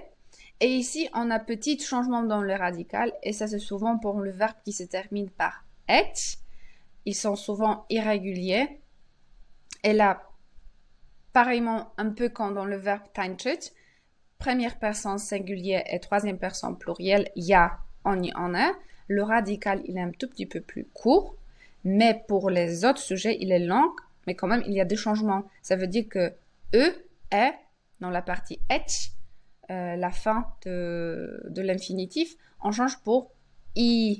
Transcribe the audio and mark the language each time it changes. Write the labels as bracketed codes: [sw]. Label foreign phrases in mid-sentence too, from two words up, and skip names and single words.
[fr] Et ici, on a petit changement dans le radical, et ça c'est souvent pour le verbe qui se termine par eć. Ils sont souvent irréguliers. Et là, pareillement, un peu comme dans le verbe tańczyć, première personne singulière et troisième personne plurielle, [pl] ja, oni, one. [fr] Le radical, il est un tout petit peu plus court, mais pour les autres sujets, il est long, mais quand même, il y a des changements. Ça veut dire que e, est, dans la partie eć, la fin de l'infinitif, on change pour i.